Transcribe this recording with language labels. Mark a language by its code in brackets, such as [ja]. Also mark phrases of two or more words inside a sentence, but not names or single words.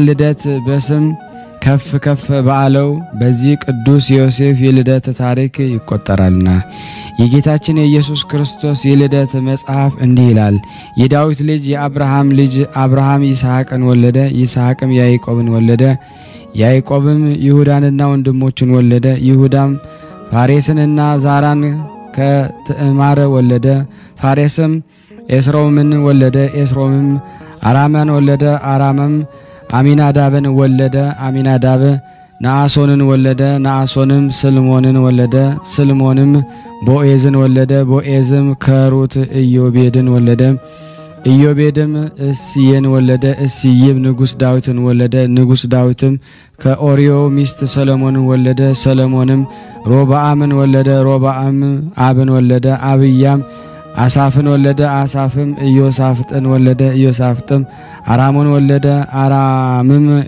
[am] ልደት በስም ከፍ ከፍ ባለው በዚህ ቅዱስ ዮሴፍ የልደት ታሪክ ይቆጠራልና የጌታችን የኢየሱስ ክርስቶስ የልደት መጽሐፍ እንዲህ ይላል። የዳዊት ልጅ የአብርሃም ልጅ አብርሃም ይስሐቅን ወለደ፣ ይስሐቅም ያዕቆብን ወለደ፣ ያዕቆብም ይሁዳንና ወንድሞቹን ወለደ፣ ይሁዳም ፋሬስንና ዛራን ከትዕማር ወለደ፣ ፋሬስም ኤስሮምን ወለደ፣ ኤስሮምም አራማን ወለደ፣ አራምም አሚናዳብን ወለደ፣ አሚናዳብ ናአሶንን ወለደ፣ ናአሶንም ስልሞንን ወለደ፣ ስልሞንም ቦኤዝን ወለደ፣ ቦኤዝም ከሩት ኢዮቤድን ወለደ፣ ኢዮቤድም እስየን ወለደ፣ እስይም ንጉስ ዳዊትን ወለደ፣ ንጉስ ዳዊትም ከኦሪዮ ሚስት ሰሎሞንን ወለደ፣ ሰሎሞንም ሮብዓምን ወለደ፣ ሮብዓም አብን ወለደ፣ አብያም አሳፍን ወለደ፣ አሳፍም ኢዮሳፍጥን ወለደ፣ ኢዮሳፍጥም አራሙን ወለደ፣ አራምም